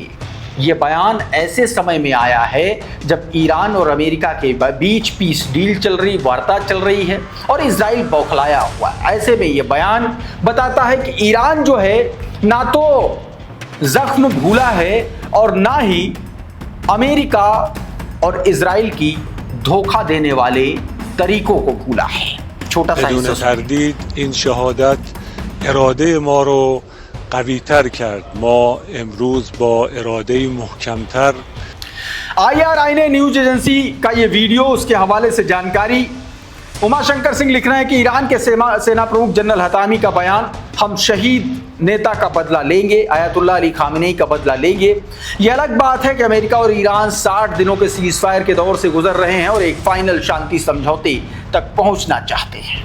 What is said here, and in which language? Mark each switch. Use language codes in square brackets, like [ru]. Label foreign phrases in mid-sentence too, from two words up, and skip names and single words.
[hi] ये बयान ऐसे समय में आया है जब ईरान और अमेरिका के बीच [en] peace deal [hi] चल रही, वार्ता चल रही है और इजराइल बौखलाया हुआ है। ऐसे में ये बयान बताता है कि ईरान जो है ना तो जख्म भूला है और ना ही अमेरिका और इजराइल की धोखा देने वाले तरीकों को भूला है। छोटा सा [fa] بدون تردید این شهادت اراده ما رو قوی‌تر کرد. ما امروز با اراده محکم‌تر [hi] IRIN न्यूज एजेंसी का ये वीडियो, उसके हवाले से जानकारी। उमाशंकर सिंह लिख रहे हैं कि ईरान के सेना प्रमुख जनरल हतामी का बयान, हम शहीद नेता का बदला लेंगे, आयतुल्लाह अली खामेनेई का बदला लेंगे। यह अलग बात है कि अमेरिका और ईरान 60 दिनों के [en] cease fire [hi] के दौर से गुजर रहे हैं और एक फाइनल शांति समझौते तक पहुंचना चाहते हैं।